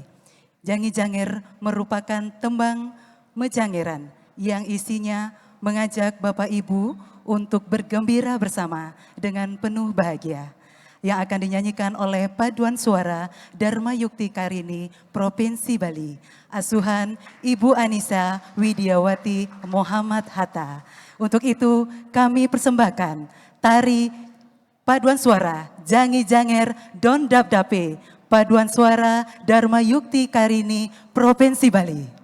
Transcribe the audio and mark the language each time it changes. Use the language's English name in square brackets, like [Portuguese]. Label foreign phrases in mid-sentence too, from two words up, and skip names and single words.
[Indonesian] Jangi Jangir merupakan tembang mejangiran yang isinya mengajak Bapak Ibu untuk bergembira bersama dengan penuh bahagia, yang akan dinyanyikan oleh paduan suara Dharma Yukti Karini Provinsi Bali, asuhan Ibu Anissa Widiawati Muhammad Hatta. Untuk itu kami persembahkan tari paduan suara Jangi Janger Don Dap Dape, paduan suara Dharma Yukti Karini Provinsi Bali.